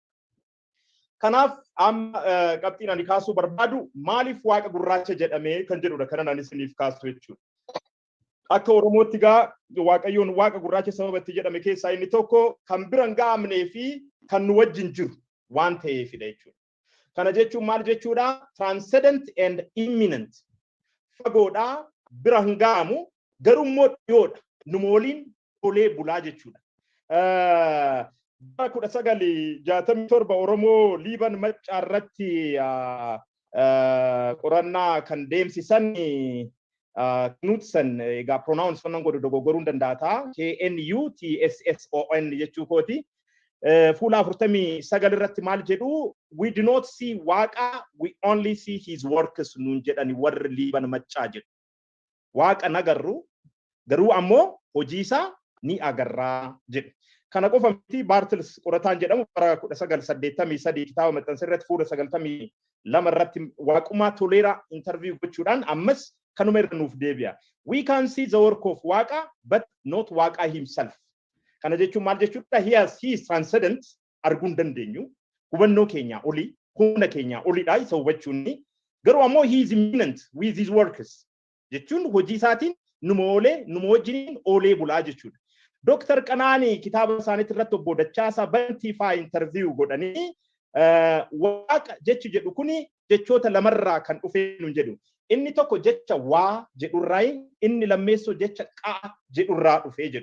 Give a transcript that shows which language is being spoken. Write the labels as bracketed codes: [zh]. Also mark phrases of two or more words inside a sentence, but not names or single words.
[om] Kanaaf amma qabxiin ani kaasuu barbaadu maaliif waaqa gurraacha jedhame kan jedhudha kanan ani isiniif kaasu jechuudha. Akka Oromootti gaa waaqayyoon waaqa gurraacha sababa itti jedhame keessaa inni tokko kan biraan gaamnee fi kan nu wajjin jiru waan ta'eefidha jechuudha. Kana jechuun maal jechuudha? [en] Transcendent and imminent. [om] Fagoodhaa biraan gaamu garummoo dhiyoodha. Numa waliin tolee bulaa jechuudha. Bara 1967 Oromoo Liiban Maccaarratti qorannaa kan deemsisan Knutson egaa pronounce wannan godhu dogoggoruun danda'a ta'a. KNUTSSON jechuu kooti. Fuula 49 irratti maal jedhu [en] we do not see waaqa we only see his works [om] nuun jedhani warri Liiban Maccaa jedhu. Waaqa nagarru garuu ammoo hojii isaa ni agarraa jedhu. Kana qofa miti Bartels qorataan jedhamu bara 1983 kitaaba maxxansa irratti fuula 92 irratti waaqumaa toleera interview gochuudhaan ammas kanuma irra nuuf deebi'a. [en] We can see the work of waaqa but not waaqa himself. [om] Kana jechuun maal jechuudha? [en] He is transcendent [om] arguun dandeenyu hubannoo keenya olii humna keenya oliidha isa hubachuun garuu ammoo [en] he is imminent with his works [om] jechuun hojii isaatiin numa wajjiniin oolee bulaa jechuudha. Dr. Qanaanii kitaaba isaaniitti irratti obbo Dachaasaa Bantiifaa interview godhanii waaqa jechi jedhu kuni jechoota lamarraa kan dhufee nun jedhu. Inni tokko jecha waa jedhurraa inni lammeessoo jecha qaa jedhurraa dhufee jedhu.